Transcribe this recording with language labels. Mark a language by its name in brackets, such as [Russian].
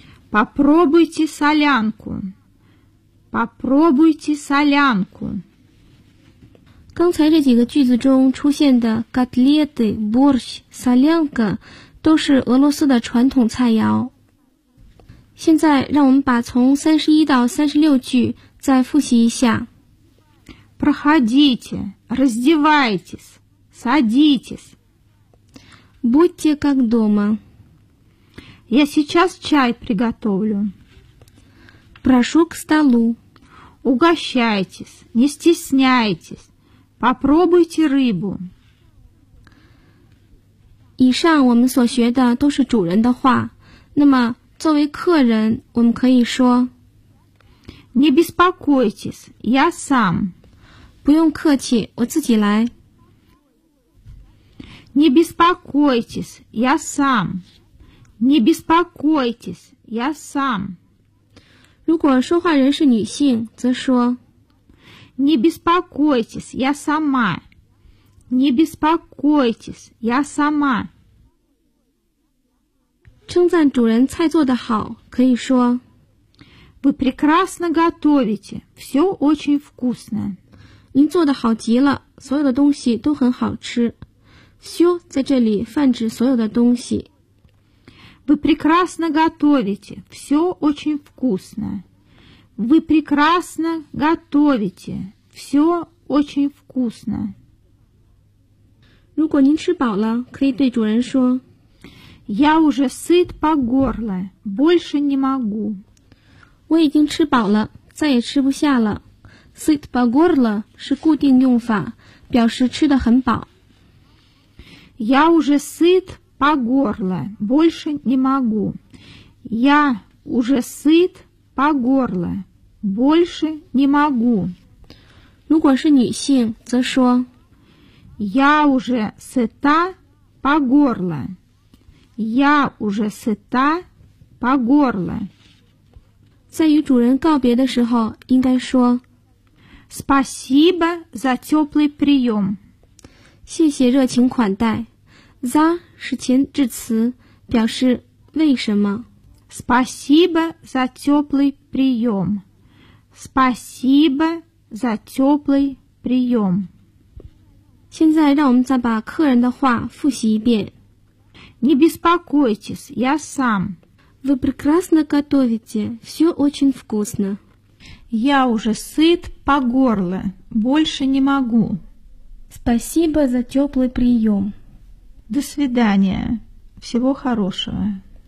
[Russian] Попробуйте солянку. Попробуйте солянку. [Chinese] 刚才这几个句子中出现的 котлеты, борщ, солянка 都是俄罗斯的传统菜肴。现在让我们把从31到36句再复习一下。 [Russian] Проходите, раздевайтесь, садитесь. Будьте как дома. Я сейчас чай приготовлю. Прошу к столу. Угощайтесь, не стесняйтесь. Попробуйте рыбу. [Chinese] 以上我们所学的都是主人的话。那么作为客人我们可以说 [Russian] Не беспокойтесь, я сам. [Chinese] 不用客气，我自己来。 [Russian] Не беспокойтесь, я сам. Не беспокойтесь, я сам. [Chinese] 如果说话人是女性则说 [Russian] Не беспокойтесь, я сама. Не беспокойтесь, я сама. [Chinese] 称赞主人菜做得好，可以说 [Russian] Вы прекрасно готовите. Все очень вкусно. [Chinese] 您做得好极了，所有的东西都很好吃。 Все 在这里泛指所有的东西。 [Russian] Вы прекрасно готовите. Все очень вкусно.Вы прекрасно готовите. Все очень вкусно. [Chinese] 如果您吃饱了，可以对主人说 [Russian] Я уже сыт по горло, больше не могу. [Chinese] 我已经吃饱了，再也吃不下了。 [Russian] Сыт по горло [Chinese] 是固定用法，表示吃得很饱。 [Russian] Я уже сыт по горло, больше не могу. Я уже сыт по горло, больше не могу. [Chinese] 如果是女性，则说 [Russian] Я уже сыта по горло. Я уже сыта по горло. [Chinese] 在与主人告别的时候，应该说 [Russian] Спасибо за теплый прием. [Chinese] 谢谢热情款待。 За 是前置词，表示为什么。 [Russian] Спасибо за теплый прием. Спасибо за теплый прием. [Chinese] 现在让我们再把客人的话复习一遍。 [Russian] Не беспокойтесь, я сам. Вы прекрасно готовите, все очень вкусно. Я уже сыт по горло, больше не могу. Спасибо за теплый прием. До свидания, всего хорошего.